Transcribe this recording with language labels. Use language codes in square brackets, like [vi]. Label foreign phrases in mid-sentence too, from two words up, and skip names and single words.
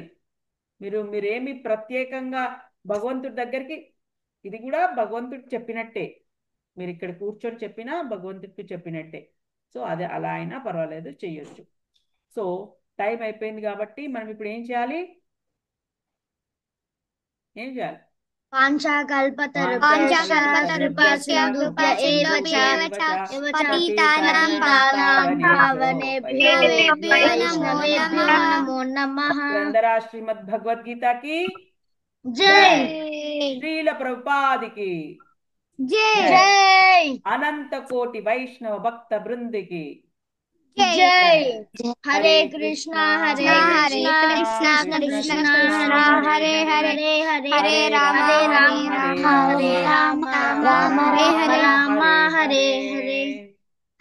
[te] మీరేమి ప్రత్యేకంగా భగవంతుడి దగ్గరికి, ఇది కూడా భగవంతుడికి చెప్పినట్టే. మీరు ఇక్కడ కూర్చొని చెప్పినా భగవంతుడికి చెప్పినట్టే. సో అదే అలా అయినా పర్వాలేదు, చెయ్యొచ్చు. సో టైం అయిపోయింది కాబట్టి మనం ఇప్పుడు ఏం చేయాలి? [sa] వాంఛాకల్పతరుభ్యశ్చ ఏవ చ పతితానాం పావనేభ్యో వైష్ణవేభ్యో నమో నమః. [te] శ్రీమద్ భగవద్గీతకి జై. శ్రీల ప్రభుపాదికి జై. అనంత కోటి వైష్ణవ భక్త బృందికి జై. [sa] హరే కృష్ణ హరే కృష్ణ కృష్ణ కృష్ణ హరే హరే హరే రామ హరే రామ రామ రామ హరే హరే.